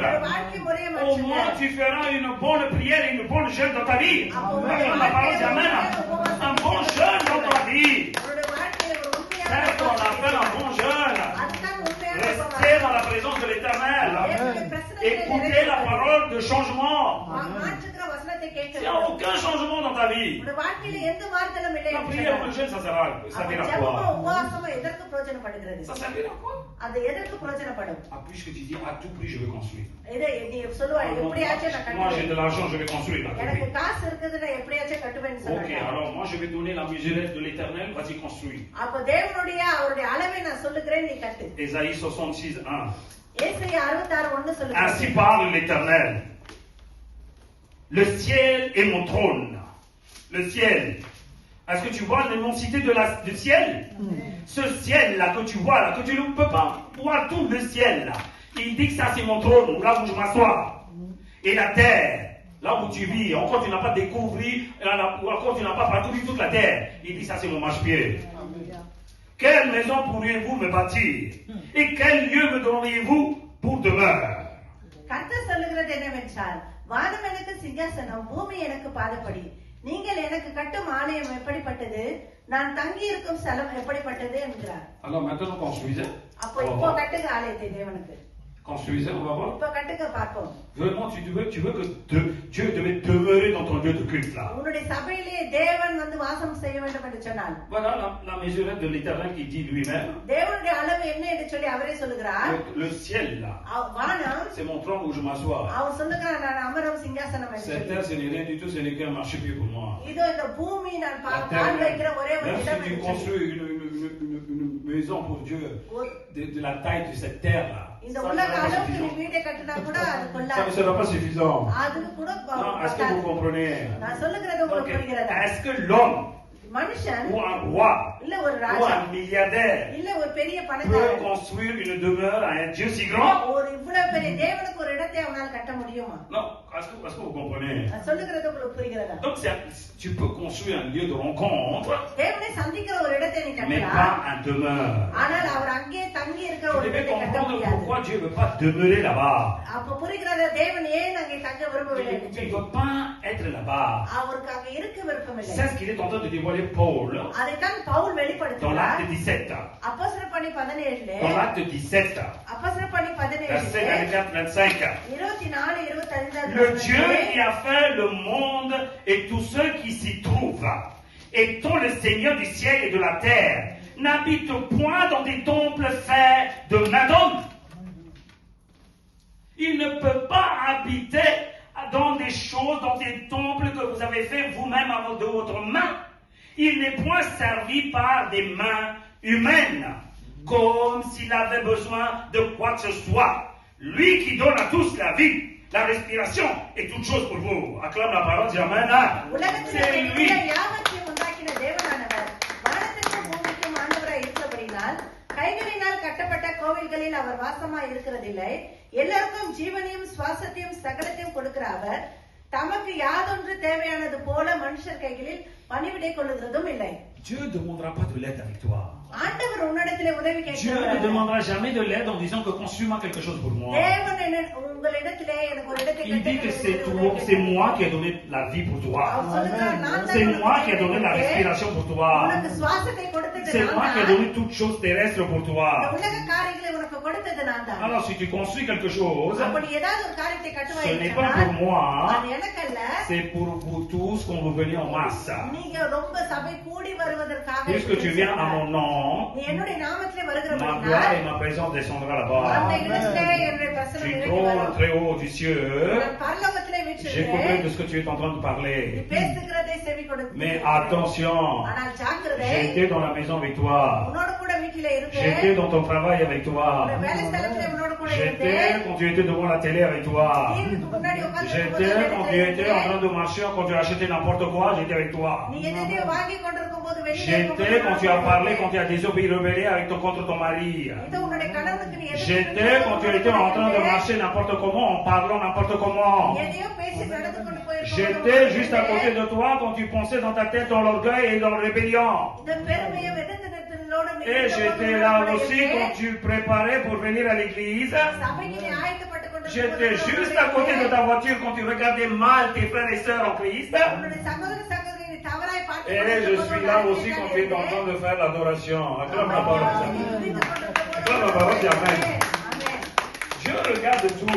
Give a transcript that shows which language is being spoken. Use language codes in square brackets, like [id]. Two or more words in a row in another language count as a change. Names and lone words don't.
[ta] வாழ்க்கை முறையை [fr] Au moins, tu feras une bonne prière et une bonne jeûne dans ta vie. Avec la parole d'Amen. Un bon jeûne dans ta vie. [ta] உன்னுடைய வாழ்க்கையில ஒரு உண்மையான [fr] C'est ce qu'on appelle un bon jeûne. [ta] அதுதான் உண்மையான [fr] Rester dans la présence de l'Éternel. Écouter la parole de changement. [ta] மாற்றுகிற வசனத்தை [fr] Il n'y a [ta] கேட்க [fr] aucun changement dans ta vie. [ta] உன்னுடைய வாழ்க்கையில எந்த மாறுதலும் இல்லை [fr] La [ta] என்று [fr] prière ou [ta] சொன்னார். [fr] le jeûne, ça servira à [ta] ஜெபமும் [fr] quoi? [ta] உபவாசமும் எதற்கு பிரயோஜனப்படுகிறது? [fr] Ça servira à quoi? [ta] அது எதற்கு பிரயோஜனப்படும்? [fr] Ah, puisque tu dis à tout prix, je vais construire. [ta] இதை நீ சொல்லுவாய் எப்படியாச்சும் நான் [fr] Moi, j'ai [ta] கட்டுவேன். [fr] de l'argent, je vais construire. à tout [ta] எனக்கு [fr] prix. [ta] காசு இருக்குது நான் எப்படியாச்சும் கட்டுவேன்னு [fr] Ok, [ta] சொன்னாங்க. [fr] alors moi, je vais donner la mesurette de l'éternel, vas-y, construis. [ta] அப்ப தேவனுடைய அவருடைய அளவை நான் சொல்லுகிறேன் நீ கட்டு. [fr] Ésaïe 66, 1. [ta] ஏசாயா 66:1 சொல்லுங்க. [fr] Ainsi parle l'éternel. Le ciel est mon trône. Le ciel. Est-ce que tu vois l'immensité du ciel? Ce ciel-là que tu vois, là, que tu ne peux pas voir tout le ciel, là. Il dit que ça, c'est mon trône, là où je m'assois. Et la terre, là où tu vis, encore tu n'as pas découvert, ou encore tu n'as pas parcouru toute la terre. Il dit ça, c'est mon marchepied. Quelle maison pourriez-vous me bâtir? Et quel lieu me donneriez-vous pour demeure? [ta] கர்த்தர் சொல்லுகிறது என்னவென்றால், வானம் எனக்கு சிங்காசனம், பூமி எனக்கு பாதப்படி. நீங்கள் எனக்கு கட்டும் ஆலயம் எப்படிப்பட்டது, நான் தங்கி இருக்கும் ஸ்தலம் எப்படிப்பட்டது என்கிறார். [fr] Alors maintenant, construisez. [ta] அப்போ இப்போ கட்டுங்க ஆலயத்தை தேவனுக்கு. [fr] Construisez, on va voir. [ta] இப்போ கட்டுங்க பார்ப்போம். [fr] Vraiment, tu veux que Dieu devait demeurer dans ton lieu de culte là. [ta] உன்னுடைய சபையிலே தேவன் வந்து வாசம் செய்ய வேண்டும் என்று சொன்னார். [fr] Voilà la mesurette de l'éternel qui dit lui-même. [ta] தேவனுடைய அளவு என்ன என்று சொல்லி அவரே சொல்லுகிறார். [fr] Le ciel là, [ta] வானம் [fr] c'est mon trône où je m'assois. [ta] அவர் சொல்லுகிறார் நான் அமரும் சிங்காசனம் என்று [fr] Cette [ta] சொல்லி. [fr] terre, ce n'est rien du tout, ce n'est qu'un marchepied pour moi. [ta] இதோ இந்த பூமி நான் [fr] La [ta] கால் வைக்கிற ஒரே ஒரு [fr] même [ta] இடம் [fr] si tu [ta] என்று சொல்லி. [fr] construis une maison pour Dieu de la taille de cette terre là, [ta] இந்த [fr] ça ne [ta] உலக [fr] sera pas [ta] அளவுக்கு நீ [fr] suffisant. [ta] வீட்டை கட்டினா கூட அது [fr] Ça [ta] கொள்ளாது. [fr] ne sera pas suffisant. [ta] அது கூட [fr] Non, est-ce que vous comprenez? [ta] நான் சொல்லுகிறது [fr] Donc, [ta] உங்களுக்கு புரிகிறதா? [fr] est-ce que l'homme [ta] மனுஷன் [fr] ou un roi [ta] இல்ல ஒரு [fr] ou [ta] ராஜா [fr] un milliardaire [ta] இல்ல ஒரு பெரிய [fr] peut [ta] பணக்காரன் [fr] construire une demeure à un Dieu si grand? [ta] ஒரு இவ்வளவு பெரிய தேவனுக்கு ஒரு இடத்தை அவனால் கட்ட முடியுமா? [fr] Non, est-ce que vous comprenez? [ta] நான் சொல்லுகிறது உங்களுக்கு புரிகிறதா? [fr] Donc tu peux construire un lieu de rencontre, [ta] தேவனை சந்திக்கிற ஒரு இடத்தை நீ [fr] mais [ta] கட்டலாம், [fr] pas un demeure. [ta] ஆனால் அவர் அங்கே தங்கி இருக்கிற [fr] Vous [ta] ஒரு [fr] devez [ta] இடத்தை கட்ட [fr] comprendre [ta] முடியாது. [fr] pourquoi Dieu ne veut pas demeurer là-bas. [ta] அப்ப புரிகிறதா தேவன் ஏன் அங்கே தங்க விரும்பவில்லை என்று [fr] Il ne [ta] சொல்லி? [fr] veut pas être là-bas. [ta] அவருக்கு அங்கே இருக்க விருப்பமில்லை. [fr] C'est ce qu'il est en train de dévoiler Paul [ta] அதைத்தான் பவுல் [fr] dans [ta] வெளிப்படுத்துகிறார். [fr] l'acte 17. [ta] அப்போஸ்தலர் பணி 17 [fr] Dans l'acte 17, [ta] அப்போஸ்தலர் பணி [fr] verset [ta] 17 [fr] 24-25. [ta] 24 25 [fr] Le Dieu qui a fait le monde et tous ceux qui s'y trouvent, étant le Seigneur du ciel et de la terre, n'habite point dans des temples faits de main d'homme. Il ne peut pas habiter dans des choses, dans des temples que vous avez fait vous-même de votre main. Il n'est point servi par des mains humaines, comme s'il avait besoin de quoi que ce soit. Lui qui donne à tous la vie, la respiration et toute chose pour vous. Acclame la parole, dis Amen. C'est lui. [ta] யாவற்றையும் உண்டாக்கின தேவனானவர் வானத்திற்கும் பூமிக்கும் ஆண்டவராய் இருக்கிறபடினால் கைகளினால் கட்டப்பட்ட கோவில்களில் அவர் வாசமாய் இருக்கிறதில்லை. எல்லாருக்கும் ஜீவனையும் சுவாசத்தையும் சகலத்தையும் கொடுக்கிற அவர் தமக்கு யாதொன்று தேவையானது போல மனுஷர் கைகளில் பணிவிடை கொள்ளுகிறதும் இல்லை. [fr] Dieu ne demandera pas de l'aide avec toi. [ta] ஆண்டவர் உன்னிடத்திலே உதவி [fr] Dieu ne [ta] கேட்கிறார். [fr] demandera jamais de l'aide en disant que construis-moi quelque chose pour moi. [ta] தேவன் உங்களிடத்திலே எனக்கு ஒரு இடத்தை [fr] Il dit que c'est moi qui ai donné la vie pour toi. C'est moi qui ai donné la respiration pour toi. [ta] உனக்கு சுவாசத்தை கொடுத்தது [fr] C'est [ta] நான் [fr] moi qui ai [ta] தான். [fr] donné toutes choses terrestres pour [ta] இந்த [fr] toi. [ta] உலக காரியங்களை உனக்கு கொடுத்தது நான் தான். [fr] Alors si tu construis quelque chose, [ta] அப்படி ஏதாவது ஒரு காரியத்தை [fr] ce n'est pas pour [ta] கட்டுவாய் [fr] moi, [ta] அது எனக்கல்ல, [fr] c'est pour vous tous qu'on vous venez en masse. [ta] நீங்க ரொம்ப சபை கூடி வருவதற்காக [fr] Puisque tu viens à mon nom, [ta] நீ என்னுடைய நாமத்திலே [fr] ma gloire [ta] வருகிறபடியால் [fr] et ma présence descendra [ta] அந்த [fr] là-bas. [ta] இடத்திலே என்னுடைய பிரசன்னம் [fr] Tu [ta] இறங்கி [fr] trônes [ta] வரும். [fr] très haut du ciel. [ta] நான் பரலோகத்திலே [fr] J'ai [ta] வீற்றிருக்கிறேன். [fr] compris de ce que tu es en train de [ta] நீ [fr] parler. [ta] பேசுகிறதை செவி கொடுத்து [fr] Mais attention, [ta] ஆனால் ஜாக்கிரதை, [fr] j'étais dans la maison avec toi. [ta] உன்னோடு கூட வீட்டிலே [fr] J'étais [ta] இருப்பேன். [fr] dans ton travail avec toi. [ta] உன்னுடைய வேலை ஸ்தலத்திலே உன்னோடு கூட [fr] J'étais [ta] இருப்பேன். [fr] quand tu étais devant la télé avec toi. [ta] டிவிக்கு முன்னாடி உட்கார்ந்து [fr] J'étais quand tu étais en train de marcher, quand tu as acheté n'importe quoi, j'étais avec toi. [ta] நீ எதையோ வாங்கி கொண்டிருக்கும் போது வெளியே [fr] J'étais quand tu as parlé, quand tu as désobéi, rebellé contre ton mari. [ta] இது உன்னுடைய கணவனுக்கு நீ எதிர்த்து [fr] J'étais quand tu étais en train de marcher n'importe comment, en parlant n'importe comment. [ta] எதையோ பேசி நடந்து கொண்டு போயிருக்கும். [fr] J'étais juste à côté de toi quand tu pensais dans ta tête dans l'orgueil et dans la rébellion. [ta] இந்த பெருமையும் எதிர்த்தனத்தோடு நீ [fr] Et j'étais là aussi quand tu préparais pour venir à l'église. [ta] சபைக்கு நீ ஆயத்தப்பட்டுக் கொண்டிருக்கும் [fr] J'étais [ta] போது [fr] juste à côté de ta voiture quand tu regardais mal tes frères et sœurs en Christ. [ta] உன்னுடைய சகோதர சகோதரி நீ தவறாய் பார்த்து [fr] Et je suis là aussi quand tu es en train de faire l'adoration. Acclame la parole. Acclame la parole, dis Amen. Dieu regarde tout.